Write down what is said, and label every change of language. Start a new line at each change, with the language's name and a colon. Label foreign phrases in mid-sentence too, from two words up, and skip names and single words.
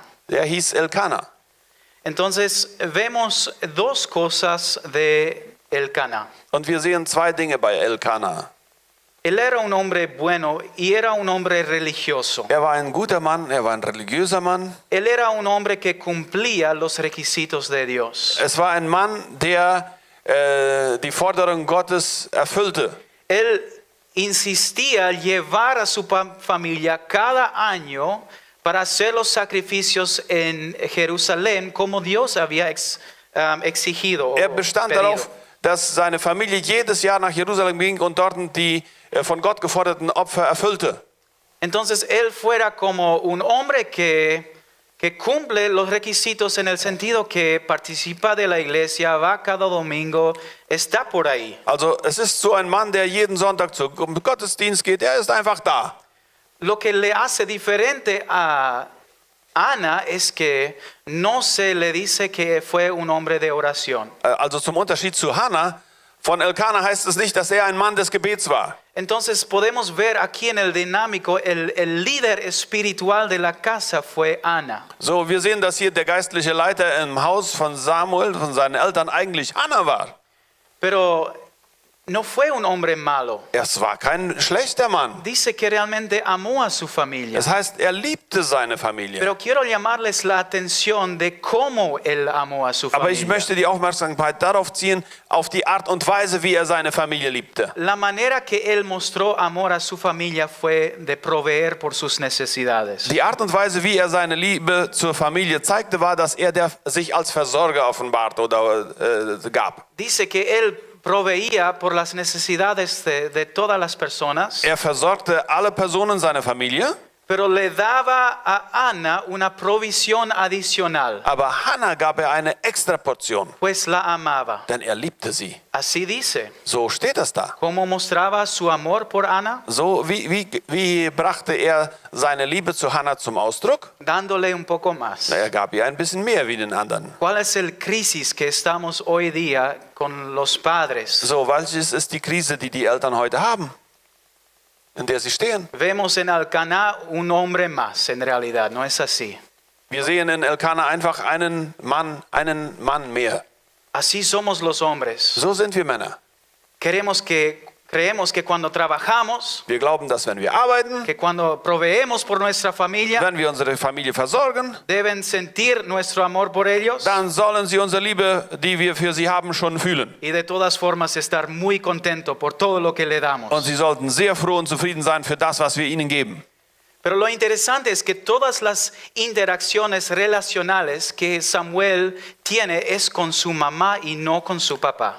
German: Der hieß Elkanah.
Spanish: Entonces vemos dos cosas de Elcaná.
German: Und wir sehen zwei Dinge bei Elkanah.
Spanish: Él era un hombre bueno y era un hombre religioso.
German: Er war ein guter Mann, er war ein religiöser Mann.
Spanish: Él era un hombre que cumplía los requisitos de Dios.
German: Es war ein Mann, der die Forderung Gottes erfüllte.
Spanish: Él insistía en llevar a su familia cada año para hacer los sacrificios en Jerusalén como Dios había exigido.
German: Er bestand darauf, dass seine Familie jedes Jahr nach Jerusalem ging und dort die von Gott geforderten Opfer erfüllte.
Spanish: Entonces él fuera como un hombre que que cumple los requisitos en el sentido que participa de la iglesia, va cada domingo, está por ahí.
German: Also es ist so ein Mann, der jeden Sonntag zum Gottesdienst geht, er ist einfach da.
Spanish: Lo que le hace diferente a Ana es que no se le dice que fue un hombre de oración.
German: Also zum Unterschied zu Hannah, von Elkanah heißt es nicht, dass er ein Mann des Gebets war.
Spanish: Entonces podemos ver aquí en el dinámico, el líder espiritual de la casa fue Ana.
German: So, wir sehen, dass hier der geistliche Leiter im Haus von Samuel, von seinen Eltern, eigentlich Hannah war.
Spanish: Pero no fue un hombre malo.
German: Es war kein schlechter Mann.
Spanish: Dice que realmente amó a su familia.
German: Das heißt, er liebte seine Familie.
Spanish: Pero quiero llamarles la atención de cómo él amó a su
German: Aber ich
Spanish: familia.
German: möchte die Aufmerksamkeit darauf ziehen, auf die Art und Weise, wie er seine Familie liebte.
Spanish: La manera que él mostró amor a su familia fue de proveer por sus necesidades.
German: Die Art und Weise, wie er seine Liebe zur Familie zeigte, war, dass er sich als Versorger offenbart oder gab.
Spanish: Dice que él proveía por las necesidades de todas las personas,
German: Er versorgte alle Personen seiner Familie,
Spanish: pero le daba a Ana una provisión adicional,
German: aber Hannah gab er eine Extraportion,
Spanish: pues la amaba.
German: denn er liebte sie.
Spanish: Así dice.
German: So steht das da.
Spanish: ¿Cómo mostraba su amor por Ana?
German: So, wie brachte er seine Liebe zu Hannah zum Ausdruck?
Spanish: Dándole un poco más.
German: Na, er gab ihr ein bisschen mehr wie den anderen.
Spanish: ¿Cuál es el crisis que estamos hoy día con los padres?
German: So, welches ist die Krise, die die Eltern heute haben, in der sie stehen?
Spanish: Vemos en Alcaná un hombre más, en realidad, no es así.
German: Wir sehen in Elkanah einfach einen Mann mehr.
Spanish: Así somos los hombres.
German: So sind wir Männer.
Spanish: Creemos que cuando trabajamos,
German: Wir glauben, dass wenn wir arbeiten,
Spanish: que cuando proveemos por nuestra familia,
German: wenn wir unsere Familie versorgen,
Spanish: deben sentir nuestro amor por ellos
German: dann sollen sie unsere Liebe, die wir für sie haben, schon fühlen.
Spanish: y de todas formas estar muy contento por todo lo que le
German: Und
Spanish: damos.
German: sie sollten sehr froh und zufrieden sein für das, was wir ihnen geben.
Spanish: Pero lo interesante es que todas las interacciones relacionales que Samuel tiene es con su mamá y no con su papá.